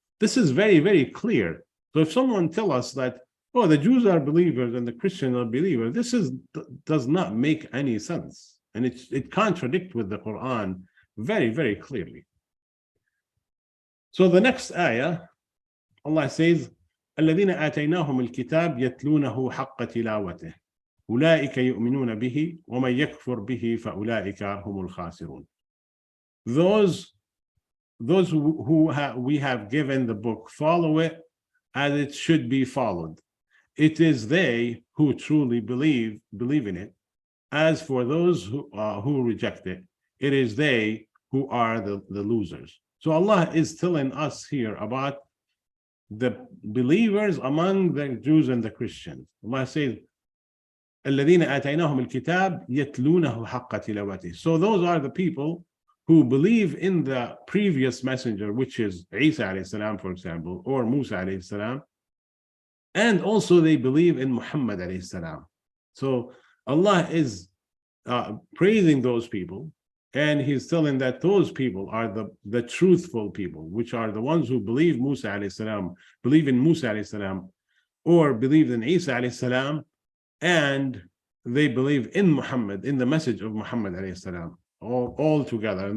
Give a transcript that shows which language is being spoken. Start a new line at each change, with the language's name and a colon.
English: This is very, very clear. So if someone tell us that, oh, the Jews are believers and the Christians are believers, this does not make any sense. And it contradicts with the Quran very, very clearly. So the next ayah, Allah says,
Arabic: الذين آتيناهم الكتاب يتلونه حق تلاوته. أولئك يؤمنون به ومن يكفر به فأولئك هم الخاسرون.
English: Those who we have given the book follow it as it should be followed. It is they who truly believe in it. As for those who reject it, it is they who are the losers. So Allah is telling us here about the believers among the Jews and the Christians. Allah says,
Arabic: الذين آتيناهم الكتاب يتلونه حق تلاوته.
English: So those are the people who believe in the previous messenger, which is Isa alayhi salam, for example, or Musa alayhi salam, and also they believe in Muhammad alayhi salam. So Allah is praising those people, and he's telling that those people are the truthful people, which are the ones who believe Musa alayhi salam, believe in Musa alayhi salam, or believe in Isa alayhi salam, and they believe in Muhammad, in the message of Muhammad alayhi salam, all together.